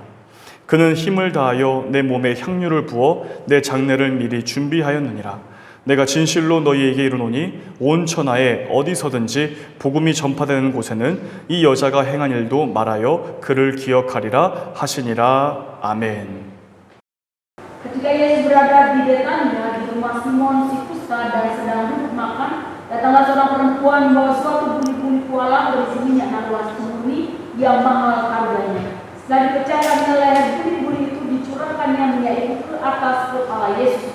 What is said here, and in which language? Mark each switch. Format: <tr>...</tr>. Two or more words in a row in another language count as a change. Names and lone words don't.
<ko>그는 힘을 다하여 내 몸에 향유를 부어 내 장례를 미리 준비하였느니라. 내가 진실로 너희에게 이르노니 온 천하에 어디서든지 복음이 전파되는 곳에는 이 여자가 행한 일도 말하여 그를 기억하리라 하시니라. 아멘.</ko> <id>Ketika Yesus berada di Betania, di rumah Simon si kusta dan sedang duduk makan, datanglah seorang perempuan membawa suatu buli-buli kuala berisi minyak narwastu murni yang mahal harganya. Setelah dipecahkan leher buli-buli itu, dicurahkannya minyak itu ke atas kepala Yesus.</id>